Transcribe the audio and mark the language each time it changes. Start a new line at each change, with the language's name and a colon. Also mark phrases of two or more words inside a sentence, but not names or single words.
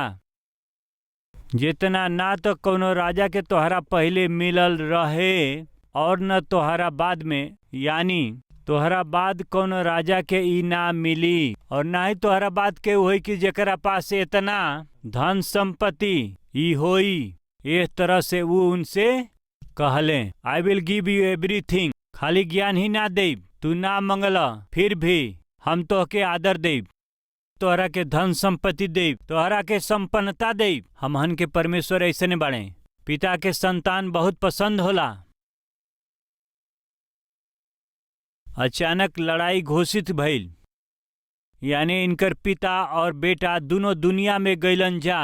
Bhojpuri: जितना ना तो कोनो राजा के तोहरा पहले मिलल रहे और न तोहरा बाद में, यानी तोहरा बाद कोनो राजा के ई ना मिली, और ना ही तोहरा बाद के होई कि जेकरा पास इतना धन संपत्ति ई होई। इस तरह से वो उनसे कहले,
English: I will give you everything.
Bhojpuri: खाली ज्ञान ही ना देब, तू ना मंगला फिर भी हम तोहके आदर देब, तोहरा के धन संपत्ति देब, तोहरा के संपन्नता देब। हमहन के परमेश्वर ऐसे ने बाड़े। पिता के संतान बहुत पसंद होला। अचानक लड़ाई घोषित भइल, यानी इनकर पिता और बेटा दोनों दुनिया में गइलन जा।